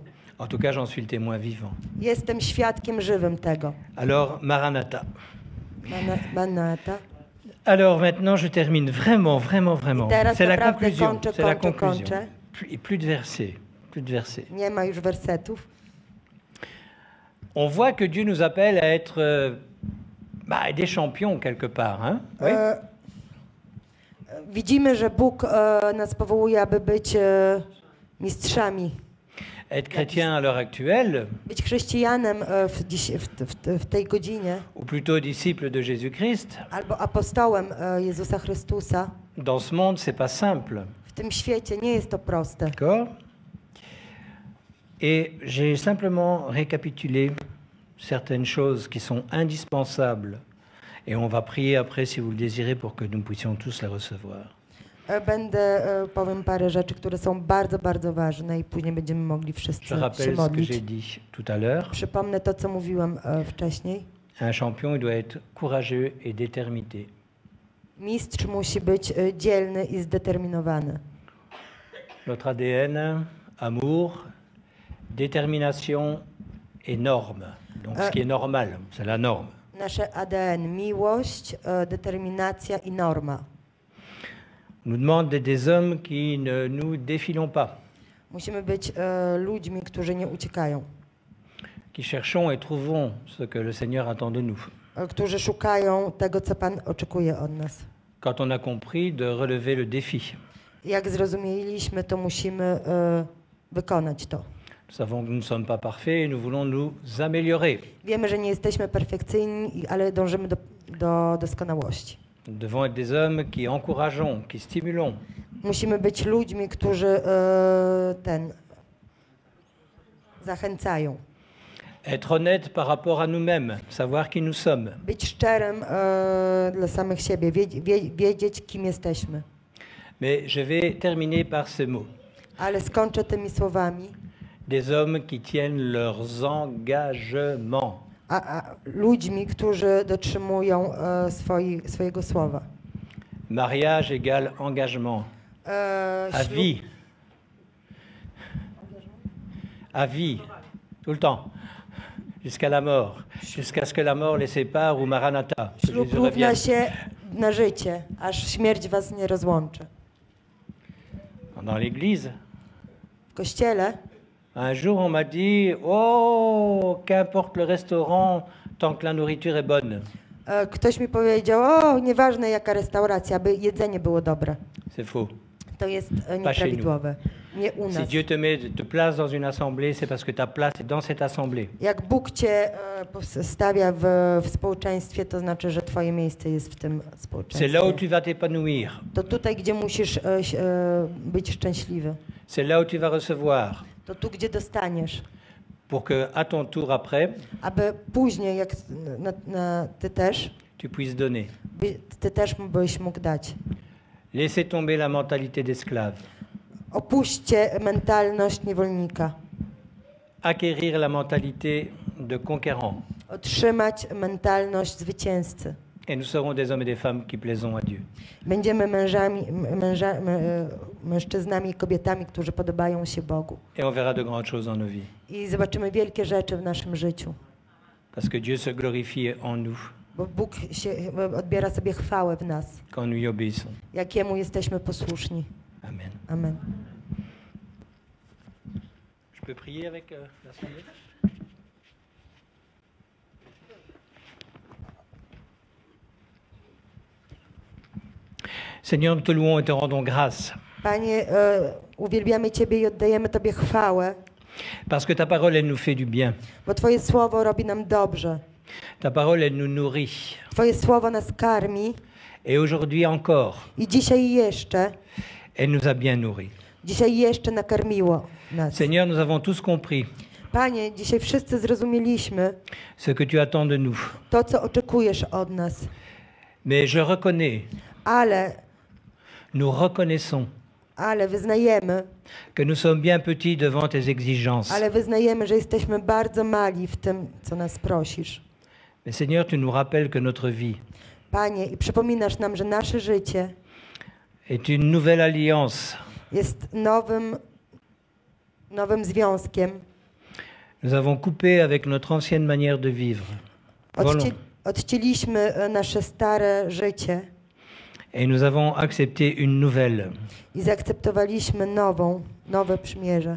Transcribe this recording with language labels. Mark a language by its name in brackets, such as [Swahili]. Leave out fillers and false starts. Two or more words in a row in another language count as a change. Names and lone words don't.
[French] En tout cas, j'en suis le témoin vivant. [Polish] Jestem świadkiem żywym tego. [French] Alors, Maranatha. Maranatha. Alors maintenant, je termine vraiment. C'est la conclusion. C'est la conclusion. Plus de versets. Plus de versets. [Polish] Nie ma już wersetów. [French] On voit que Dieu nous appelle à être des champions quelque part. Hein? Oui? [Polish] Widzimy, że Bóg nas powołuje, aby być mistrzami. [French] Être chrétien à l'heure actuelle, [Polish] Być chrześcijanem w tej godzinie, [French] ou plutôt disciple de Jésus-Christ, [Polish] albo apostołem Jezusa Chrystusa, [French] dans ce monde, c'est pas simple. [Polish] w tym świecie nie jest to proste. [French] D'accord? Et j'ai simplement récapitulé certaines choses qui sont indispensables. Et on va prier après, si vous le désirez, pour que nous puissions tous les recevoir. [Polish] Powiem parę rzeczy, które są bardzo, bardzo ważne i później będziemy mogli wszyscy [French] Je [Polish] się [French] rappelle ce que [Polish] modlić. [French] j'ai dit tout à l'heure. [Polish] Przypomnę to, co mówiłem wcześniej. [French] Un champion, il doit être courageux et déterminé. [Polish] Mistrz musi być dzielny i zdeterminowany. [French] Notre ADN, amour, détermination et norme. Donc ce qui est normal, c'est la norme. [Polish] Nasze ADN, miłość, determinacja i norma. [French] On nous demande d'être des hommes qui ne nous défilons pas, [Polish] Musimy być ludźmi, którzy nie uciekają, [French] qui cherchons et trouvons ce que le Seigneur attend de nous. [Polish] Którzy szukają tego, co Pan oczekuje od nas. [French] Quand on a compris de relever le défi. [Polish] Jak zrozumieliśmy, to musimy wykonać to. [French] Nous savons que nous ne sommes pas parfaits et nous voulons nous améliorer. [Polish] Wiemy, że nie jesteśmy perfekcyjni, ale dążymy do doskonałości. [French] Nous devons être des hommes qui encourageons, qui stimulons. [Polish] Musimy być ludźmi, którzy zachęcają. [French] Être honnête par rapport à nous-mêmes, savoir qui nous sommes. [Polish] Być szczerym dla samych siebie, wiedzieć, kim jesteśmy. [French] Mais je vais terminer par ces mots. [Polish] Ale skończę tymi słowami. [French] Des hommes qui tiennent leurs engagements. [Polish] Ludźmi, którzy dotrzymują swojego słowa. [French] Mariage égale engagement. À vie. À vie. Tout le temps. Jusqu'à la mort. Jusqu'à ce que la mort les sépare ou Maranatha. que [Polish] Ślub [French] Jésus [Polish] równa [French] revienne. [Polish] się na życie, aż śmierć was nie rozłączy. [French] Dans l'église, [Polish] W kościele [French] un jour on m'a dit « Oh, qu'importe le restaurant tant que la nourriture est bonne. [Polish] ktoś mi powiedział, o, nieważne jaka restauracja, aby jedzenie było dobre. » [French] C'est faux. [Polish] To jest nieprawidłowe. Nie u [French] Si [Polish] nas. [French] Dieu te place dans une assemblée, c'est parce que ta place est dans cette assemblée. [Polish] Jak Bóg cię stawia w społeczeństwie, to znaczy, że twoje miejsce jest w tym [French] C'est là où [Polish] społeczeństwie. [French] tu vas t'épanouir. [Polish] To tutaj, gdzie musisz być szczęśliwy. [French] C'est là où tu vas recevoir. [Polish] To tu, gdzie dostaniesz. [French] Pour que, à ton tour après, [Polish] Aby później, jak ty też, [French] tu puisses donner. [Polish] ty też byś mógł dać. [French] Laissez tomber la mentalité d'esclave. [Polish] Opuśćcie mentalność niewolnika. [French] Acquérir la mentalité de conquérant. [Polish] Otrzymać mentalność zwycięzcy. [French] Et nous serons des hommes et des femmes qui plaisons à Dieu. [Polish] Będziemy mężczyznami i kobietami, którzy podobają się Bogu. [French] Et on verra de grandes choses dans nos vies. [Polish] I zobaczymy wielkie rzeczy w naszym życiu. [French] Parce que Dieu se glorifie en nous [Polish] Bo Bóg odbiera sobie chwałę w nas, [French] quand nous y obéissons. [Polish] jak Jemu jesteśmy posłuszni. [French] Amen. [Polish] Amen. [French] Je peux prier avec l'assemblée? Seigneur, nous te louons et te rendons grâce. [Polish] Panie, uwielbiamy Ciebie i oddajemy Tobie chwałę, [French] Parce que ta parole, elle nous fait du bien. [Polish] bo Twoje słowo robi nam dobrze. [French] Ta parole, elle nous nourrit. [Polish] Twoje słowo nas karmi [French] Et aujourd'hui encore, [Polish] i dzisiaj jeszcze, [French] elle nous a bien nourris. [Polish] dzisiaj jeszcze nakarmiło nas. [French] Seigneur, nous avons tous compris [Polish] Panie, dzisiaj wszyscy zrozumieliśmy [French] ce que tu attends de nous. [Polish] to, co oczekujesz od nas, [French] Mais je reconnais, [Polish] ale wyznajemy, [French] que nous sommes bien petits devant tes exigences. [Polish] ale wyznajemy, że jesteśmy bardzo mali w tym, co nas prosisz. [French] Mais Seigneur, tu nous rappelles que notre vie [Polish] Panie, i przypominasz nam, że nasze życie [French] est une nouvelle alliance. [Polish] jest nowym związkiem. [French] Nous avons coupé avec notre ancienne manière de vivre. [Polish] Odcięliśmy nasze stare życie [French] Et nous avons accepté une nouvelle. [Polish] i zaakceptowaliśmy nowe przymierze.